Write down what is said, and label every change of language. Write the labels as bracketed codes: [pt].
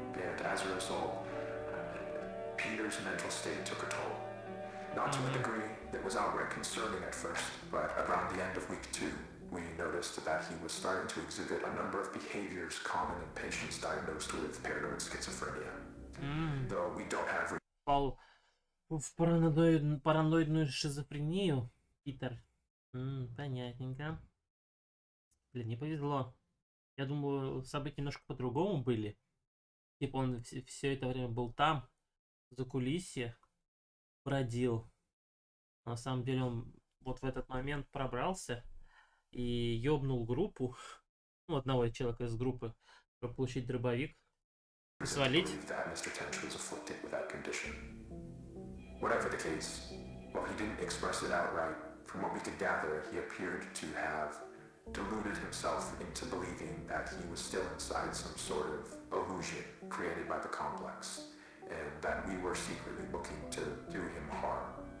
[en] And as a result, Peter's mental state took a toll. Not to a degree that was outright concerning at first, but around the end of week 2, we noticed that he was starting to exhibit a number of behaviors common in patients diagnosed with paranoid schizophrenia. Though we don't have [ru] Попал в параноидную шизофрению, Питер. Понятненько. Блин, не повезло. Я думаю, события немножко по-другому были. Типа он все это время был там, в закулисье, бродил. На самом деле он вот в этот момент пробрался и ёбнул группу, ну, одного человека из группы, чтобы получить дробовик, свалить. [en] that Mr. Tench was afflicted with that condition. Whatever the case, while he didn't express it outright, from what we could gather, he appeared to have deluded himself into believing that he was still inside some sort of illusion created by the complex, and that we were secretly looking to do him harm.